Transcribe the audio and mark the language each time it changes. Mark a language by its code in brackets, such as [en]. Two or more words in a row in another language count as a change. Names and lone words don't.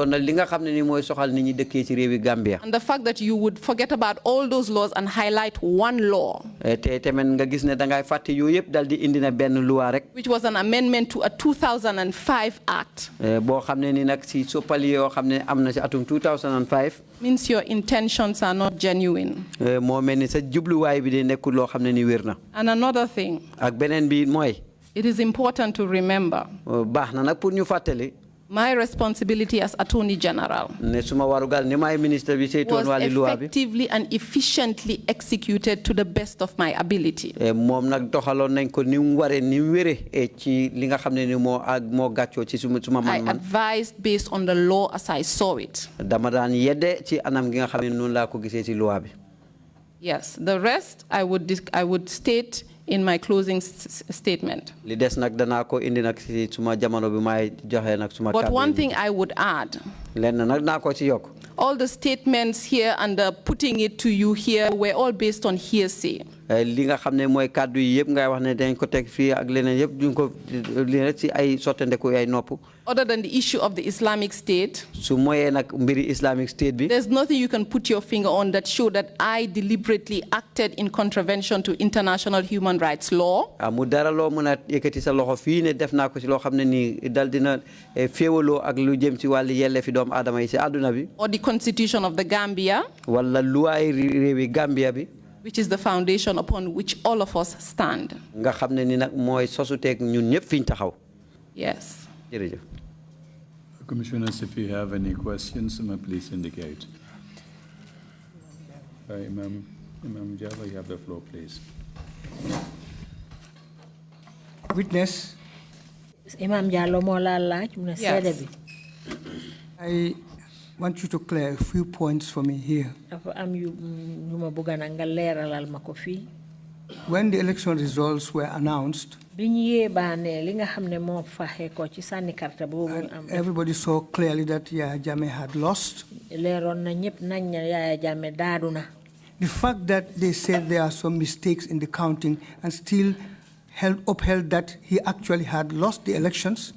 [en] And the fact that you would forget about all those laws and highlight one law, which was an amendment to a 2005 act, means your intentions are not genuine. [wo] ni wér na. [en] And another thing, [wo] Ak beneen bi mooy. [en] it is important to remember [wo] Baax na nag pour ñu fàttali. [en] my responsibility as Attorney General [wo] Ne suma warugal ni may ministre bi saytoon wàlli loi bi. [en] effectively and efficiently executed to the best of my ability. [wo] Moom nag doxaloon nañ ko ni mu waree ni mu wéree ci li nga xam ne ni moo gàccoo ci suma [en] I [wo] man. [en] advised based on the law as I saw it. [wo] Dama daan yedde ci anam gi nga xam ne noonu laa ko gisee ci loi bi. [en] Yes, the rest I would state in my closing statement. [wo] Li des nag danaa ko indi nag ci suma jamono bi may joxe nag suma [en] But one thing I would add, [wo] lenn nag naa ko ci yokk. [en] all the statements here and the putting it to you here were all based on hearsay. [wo] Li nga xam ne mooy kàddu yi yëpp ngay wax ne dañ ko teg fii ak leneen yëpp duñ ko li rek ci ay sottandeku ay nopp. [en] Other than the issue of the Islamic State, [wo] su moyee nag mbiri Islamic State bi. [en] there's nothing you can put your finger on that show that I deliberately acted in contravention to international human rights law. [wo] Mu dara loo mën a yëkkati sa loxo fii ne def naa ko ci loo xam ne nii dal dina féewaloo ak lu jëm ci wàllu yelleefi doomu aadama yi ci àdduna bi. [en] Or the Constitution of the Gambia, [wo] wala luwaay réewi Gambia bi. [en] which is the foundation upon which all of us stand. [wo] Nga xam ne ni nag mooy sosuteeg ñun ñëpp fiñ taxaw. [en] Yes. [wo] Jërëjëf. [en] Commissioners, if you have any questions, please indicate. Imam Java, you have the floor, please. Witness. [wo] Imam Jallo mo la laaj mu ne seede bi. [en] I want you to clear a few points for me here. [wo] Dafa am yu ma bëgg na nga leeralal ma ko fii. [en] When the election results were announced, everybody saw clearly that Yaya Jammeh had lost. The fact that they said there are some mistakes in the counting and still upheld that he actually had lost the elections.